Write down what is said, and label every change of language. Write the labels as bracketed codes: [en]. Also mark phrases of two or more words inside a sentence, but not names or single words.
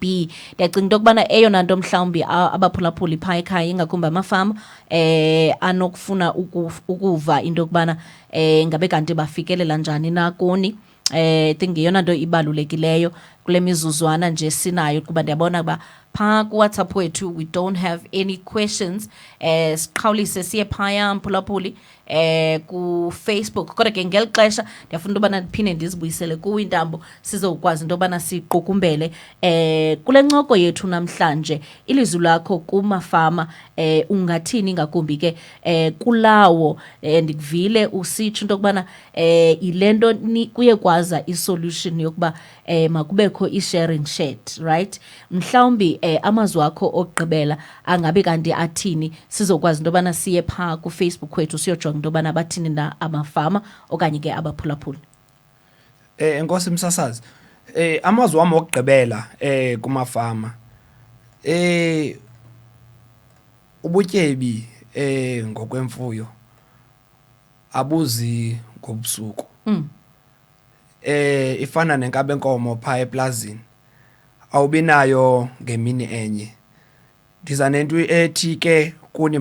[xh] Ndiyacinga into yokubana eyona nto mhlawumbi abaphulaphuli phaya ekhaya ingakumbi amafama anokufuna ukuva into yokubana ngabe kanti bafikelela njani na kuni. [en] I think [xh] yeyona nto ibalulekileyo kule mizuzwana nje sinayo kuba ndiyabona uba phaa kuWhatsApp wethu [en] we don't have any questions. [xh] Siqhawulise siye phaya mphulaphuli ku-Facebook kodwa ke ngeli xesha ndiyafuna into yobana ndiphinde ndizibuyisele kuwo intambo sizokwazi into yobana siqukumbele kule ncoko yethu namhlanje ilizwi lakho kumafama ungathini ngakumbi ke kulawo ndikuvile usitsho into yokubana yile nto kuye kwaza isolution yokuba makubekho i- [en] sharing shed right [xh] mhlawumbi amazwi akho okugqibela angabe kanti athini sizokwazi into yobana siye phaa kufacebook wethu siyojonga into yobana bathini na amafama okanye ke abaphulaphuli. Enkosi msasazi amazwi wami okugqibela kumafama ubutyebi ngokwemfuyo abuzi ngobusuku ifana nenkabe enkomo phaa eplazini awubinayo ngemini enye ndiza nento ethi ke kuni